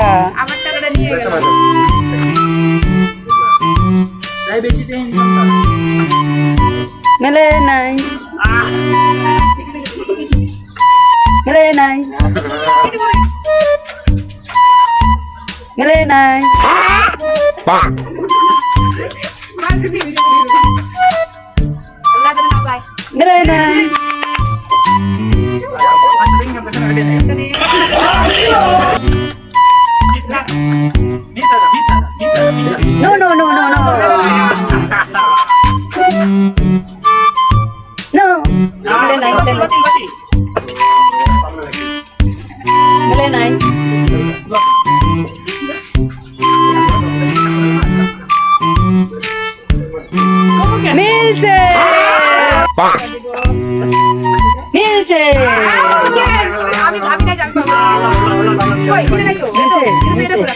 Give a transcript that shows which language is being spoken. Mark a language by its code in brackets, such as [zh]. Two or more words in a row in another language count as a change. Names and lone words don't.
[bn] আমার টাকাটা নিয়ে গেল। মেলে নাই মেলে নাই মেলে নাই মেলে নাই [en] No, no, no, no, no. No. [bn] মেলে নাই, মেলে নাই. Milche. Milche. আমি ভাবি না জানতো। কই কিনে নাই তো। মিলছে।